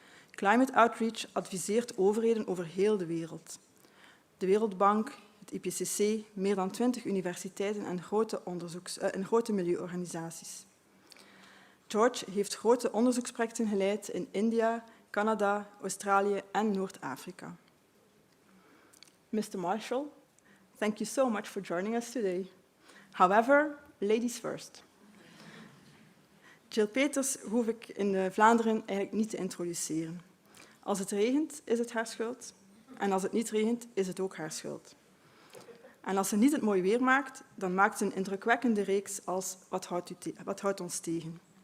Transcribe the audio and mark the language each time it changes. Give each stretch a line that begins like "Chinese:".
Dutch: Climate Outreach adviseert overheden over heel de wereld. De Wereldbank, het IPCC, meer dan 20 universiteiten en grote milieuorganisaties. George heeft grote onderzoeksprojecten geleid in India, Canada, Australië en Noord-Afrika.
English: Mr. Marshall, thank you so much for joining us today. However, ladies first.
Dutch: Jill Peeters hoef ik in Vlaanderen eigenlijk niet te introduceren. Als het regent, is het haar schuld. En als het niet regent, is het ook haar schuld. En als ze niet het mooi weer maakt, dan maakt ze een indrukwekkende reeks als Wat houdt ons tegen?